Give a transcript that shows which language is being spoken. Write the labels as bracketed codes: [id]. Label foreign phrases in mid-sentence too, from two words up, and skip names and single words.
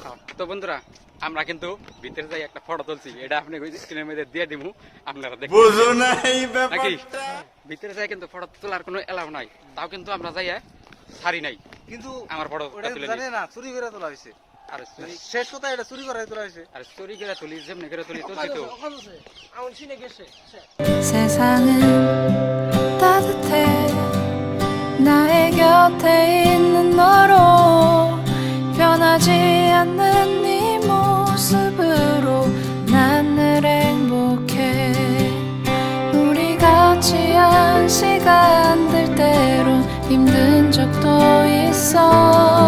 [bn] তো বন্ধুরা, আমরা কিন্তু ভিতরে যাই একটা ফটো তুলছি, এটা আপনি স্ক্রিনের মধ্যে দিয়ে দিব, আপনারা দেখুন। বুঝো নাই নাকি? ভিতরে যাই কিন্তু ফটো তোলার কোনো এলাও নাই, তাও কিন্তু আমরা যাই ছাড়ি নাই, কিন্তু আমার ফটো জানে না চুরি করে তোলা হয়েছে। আর শেষ কথা, এটা চুরি করে তোলা হয়েছে। আর চুরি করে তুলি, যেমনি করে তুলি তুলছি তো। আমার চিনে গেছে। [ko] 세상은 따뜻해 나의 곁에 있는 너로 변하지 보이지 않는 네 모습으로 난 늘 행복해. 우리 같이 한 시간들 때론 힘든 적도 있어.